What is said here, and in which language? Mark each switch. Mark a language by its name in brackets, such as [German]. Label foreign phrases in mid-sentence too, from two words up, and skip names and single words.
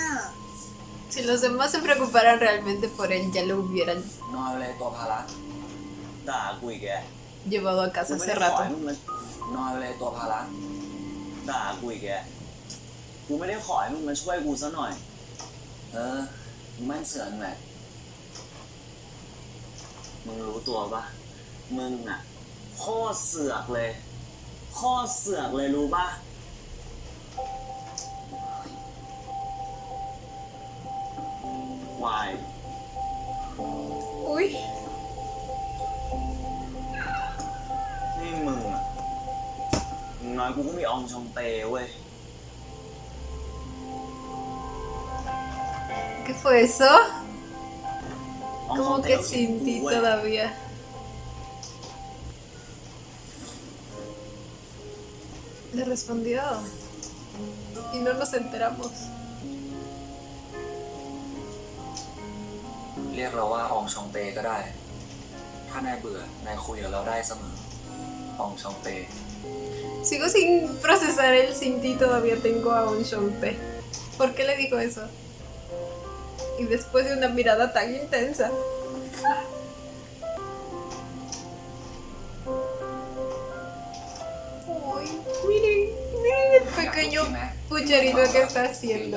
[Spanish] Si los demás se preocuparan realmente por él, ya lo hubieran [Thai] นอนเลยตัวภาระด่ากูอีกแก [Spanish] llevado a casa hace rato. [Thai] นอนเลยตัวภาระด่ากูอีกแกกูไม่ได้ขอให้มึงมาช่วยกูซะหน่อยมึงไม่เสือกแหละมึงรู้ตัวปะมึงอ่ะโคตรเสือกเลยโคตรเสือกเลยรู้ปะวาย [Spanish] Uy, [Thai] นี่มึงอ่ะอย่างน้อยกูก็มีอองชองเตเว้ย [Spanish] ¿qué fue eso? [Thai] อองชอง [Spanish] Como [Thai] เต [Spanish] que [Thai] ก็เขียน [Spanish] sin [Thai] กู [Spanish] ti [Thai] เว้ย [Spanish] todavía. Le respondió. Y no nos enteramos. [Thai] เรียกเราว่าอองชองเตก็ได้ ถ้านายเบื่อนายคุยกับเราได้เสมออองชองเต [Spanish] Sigo sin procesar el sin ti, todavía tengo a un Shonte. ¿Por qué le dijo eso? Y después de una mirada tan intensa. Uy, miren, miren el pequeño pucherito que está haciendo.